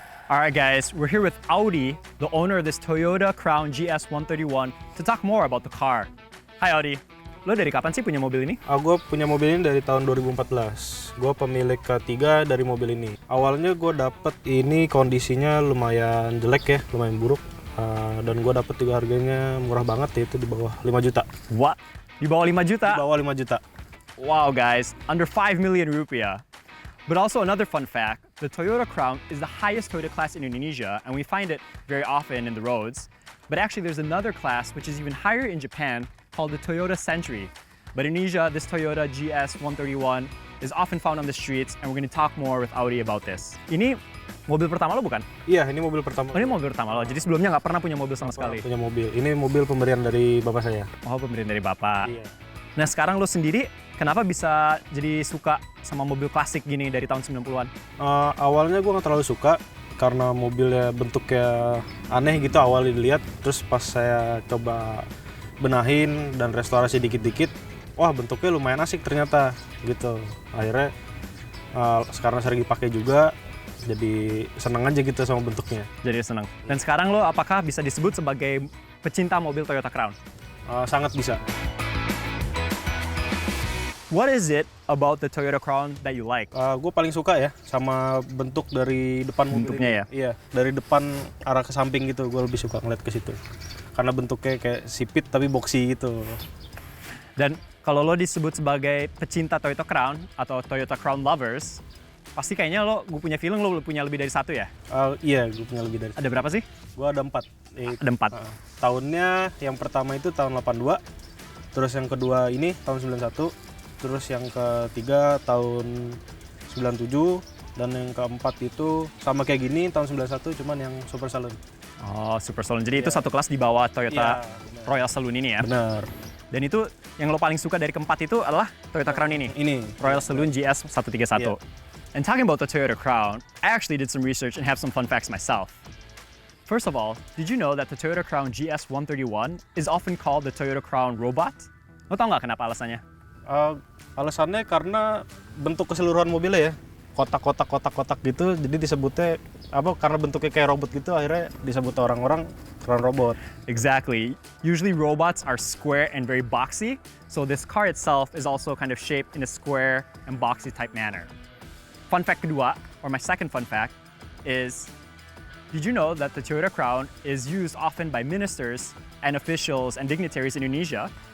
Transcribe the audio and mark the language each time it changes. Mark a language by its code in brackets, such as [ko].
[en] Alright guys, we're here with Audi, the owner of this Toyota Crown GS131, to talk more about the car. Hi Audi. [id] Lo dari kapan sih punya mobil ini? Gue punya mobil ini dari tahun 2014. Gue pemilik ketiga dari mobil ini. Awalnya gue dapet ini kondisinya lumayan jelek ya, lumayan buruk. Dan gue dapet juga harganya murah banget, yaitu di bawah 5 juta. [en] What? [id] Di bawah 5 juta? Di bawah 5 juta. [en] Wow guys, under 5 million rupiah. But also another fun fact, the Toyota Crown is the highest Toyota class in Indonesia, and we find it very often in the roads. But actually there's another class which is even higher in Japan, called the Toyota Century. But in Indonesia, this Toyota GS131 is often found on the streets, and we're going to talk more with Audi about this. [id] Ini mobil pertama lo bukan? Iya, ini mobil pertama. Oh, ini mobil pertama lo, jadi sebelumnya nggak pernah punya mobil sama sekali? Punya mobil, ini mobil pemberian dari bapak saya. Oh, pemberian dari bapak. Iya. Nah sekarang lo sendiri, kenapa bisa jadi suka sama mobil klasik gini dari tahun 90-an? Awalnya gue nggak terlalu suka, karena mobilnya bentuknya aneh gitu awalnya dilihat. Terus pas saya coba benahin dan restorasi dikit-dikit, wah bentuknya lumayan asik ternyata gitu. Akhirnya sekarang sering dipakai juga, Jadi seneng aja gitu sama bentuknya. Jadi seneng. Dan sekarang lo apakah bisa disebut sebagai pecinta mobil Toyota Crown? Sangat bisa. [en] What is it about the Toyota Crown that you like? [id] Gue paling suka ya sama bentuk dari depan mobil Bentuknya ini. ya? Iya, dari depan arah ke samping gitu. Gue lebih suka ngeliat ke situ. Karena bentuknya kayak sipit tapi boxy gitu. Dan kalau lo disebut sebagai pecinta Toyota Crown atau Toyota Crown lovers, pasti kayaknya gue punya feeling lo punya lebih dari satu ya? Iya, gue punya lebih dari. Ada berapa sih? Gue ada 4. Ada 4. Tahunnya yang pertama itu tahun 82, terus yang kedua ini tahun 91, terus yang ketiga tahun 97, dan yang keempat itu sama kayak gini tahun 91 cuman yang Super Saloon. Oh, Super Saloon. Jadi itu satu kelas di bawah Toyota Bener. Royal Saloon ini ya? Bener. Dan itu yang lo paling suka dari keempat itu adalah Toyota Crown ini? Ini. Royal Saloon GS 131. [en] Yeah. And talking about the Toyota Crown, I actually did some research and have some fun facts myself. First of all, did you know that the Toyota Crown GS 131 is often called the Toyota Crown Robot? [id] Lo tau nggak kenapa alasannya? Alasannya karena bentuk keseluruhan mobilnya ya, kotak-kotak gitu, jadi disebutnya karena bentuknya kayak robot gitu, akhirnya disebut orang-orang Crown Robot. [en] Exactly. Usually robots are square and very boxy, so this car itself is also kind of shaped in a square and boxy type manner. Fun fact kedua, or my second fun fact, is did you know that the Toyota Crown is used often by ministers and officials and dignitaries in Indonesia?